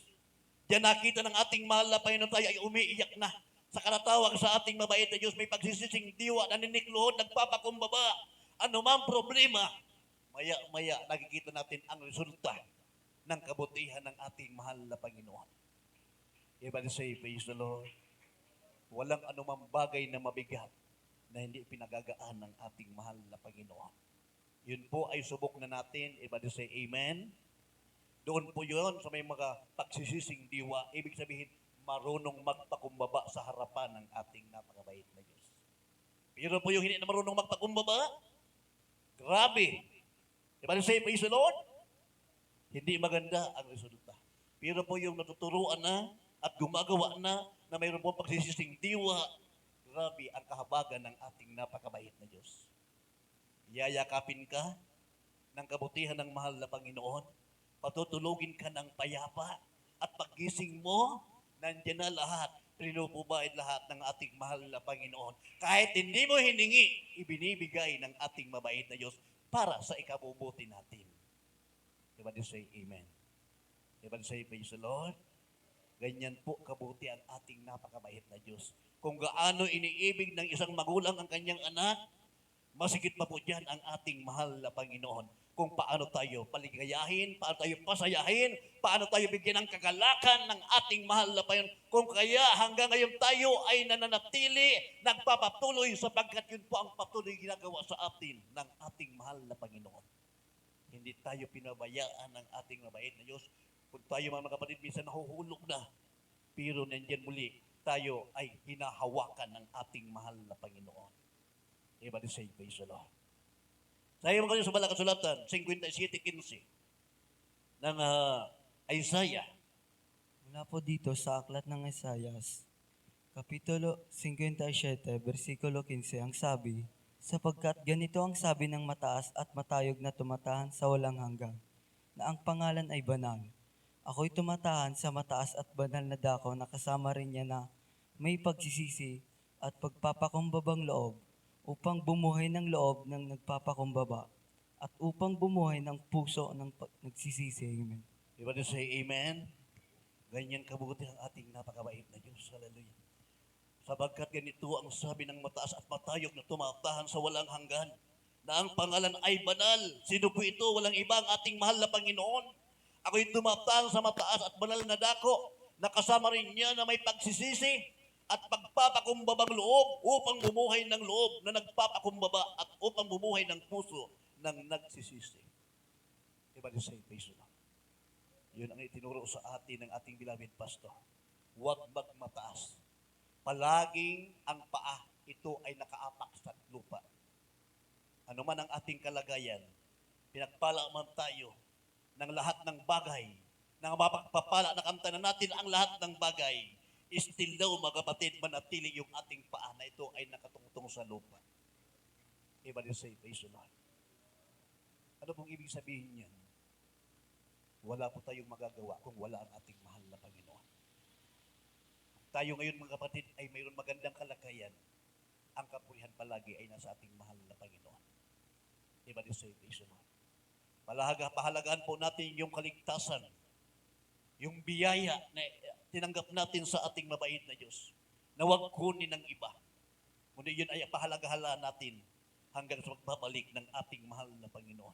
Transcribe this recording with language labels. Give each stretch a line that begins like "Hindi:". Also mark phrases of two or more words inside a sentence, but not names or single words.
Filipino: Diyan nakita ng ating mahal na Panginoon tayo ay umiiyak na sa karatawag sa ating mabait na Diyos. May pagsising diwa, naninikluhod, nagpapakumbaba, anumang problema, maya-maya nakikita natin ang resulta ng kabutihan ng ating mahal na Panginoon.
English: Everybody say, praise the Lord.
Filipino: Walang anumang bagay na mabigat na hindi pinagagaan ng ating mahal na Panginoon. Yun po ay subok na natin.
English: Everybody say, amen.
Filipino: Doon po yun sa may mga pagsisising diwa. Ibig sabihin, marunong magpakumbaba sa harapan ng ating napakabait na Diyos. Pero po yung hindi na marunong magpakumbaba, grabe.
English: Diba say, praise the Lord?
Filipino: Hindi maganda ang resulta. Pero po yung natuturuan na at gumagawa na mayroon po pagsisising diwa, grabe ang kahabagan ng ating napakabait na Diyos. Yayakapin ka ng kabutihan ng mahal na Panginoon. Patutulugin ka ng payapa. At paggising mo, nandiyan na lahat. Pinupubaid lahat ng ating mahal na Panginoon. Kahit hindi mo hiningi, ibinibigay ng ating mabait na Diyos para sa ikabubuti natin.
English: Everybody say Amen. Everybody say praise the Lord.
Filipino: Ganyan po kabuti ang ating napakabait na Diyos. Kung gaano iniibig ng isang magulang ang kanyang anak, masigit pa po dyan ang ating mahal na Panginoon. Kung paano tayo paligayahin, paano tayo pasayahin, paano tayo bigyan ng kagalakan ng ating mahal na Panginoon. Kung kaya hanggang ngayon tayo ay nananatili, nagpapatuloy sapagkat yun po ang patuloy ginagawa sa atin ng ating mahal na Panginoon. Hindi tayo pinabayaan ng ating mabait na Diyos. Kung tayo mga kapatid, minsan nahuhulog na. Pero nandiyan muli, tayo ay hinahawakan ng ating mahal na Panginoon.
English: Everybody say, praise the Lord.
Filipino: Sabi mo kayo sa Balang Kasulatan, 57:15 ng Isaiah. Mula po dito sa aklat ng Isayas, Kapitulo 57, versikulo 15, ang sabi, sapagkat ganito ang sabi ng mataas at matayog na tumatahan sa walang hanggan, na ang pangalan ay banal. Ako'y tumatahan sa mataas at banal na dako na kasama rin niya na may pagsisisi at pagpapakumbabang loob upang bumuhay ng loob ng nagpapakumbaba at upang bumuhay ng puso ng nagsisisi. Amen.
English: Everybody say amen.
Filipino: Ganyan kabuti ang ating napakabait na Diyos. Hallelujah. Sapagkat ganito ang sabi ng mataas at matayog na tumatahan sa walang hanggan, na ang pangalan ay banal. Sino po ito? Walang iba ang ating mahal na Panginoon. Ako'y tumatahan sa mataas at banal na dako, nakasama rin niya na may pagsisisi at pagpapakumbabang loob upang bumuhay ng loob na nagpapakumbaba at upang bumuhay ng puso ng nagsisisi.
English: Everybody say, praise the Lord.
Filipino: Yun ang itinuro sa atin ng ating
English: beloved pastor.
Filipino: Huwag magmataas. Palaging ang paa, ito ay nakaapak sa lupa. Ano man ang ating kalagayan, pinagpala man tayo ng lahat ng bagay, ng mapagpapala na kamtanan natin ang lahat ng bagay, still daw mga kapatid, manatili yung ating paa na ito ay nakatungtong sa lupa.
English: Everybody say, praise the Lord.
Filipino: Ano pong ibig sabihin niyan? Wala po tayong magagawa kung wala ang ating mahal na Panginoon. Tayo ngayon mga kapatid ay mayroon magandang kalagayan. Ang kapurihan palagi ay nasa ating mahal na Panginoon.
English: Everybody say, praise the Lord.
Filipino: Pahalagahan po natin yung kaligtasan, yung biyaya na tinanggap natin sa ating mabait na Diyos, na huwag kunin ng iba. Kundi yun ay pahalagahan natin hanggang sa magbabalik ng ating mahal na Panginoon.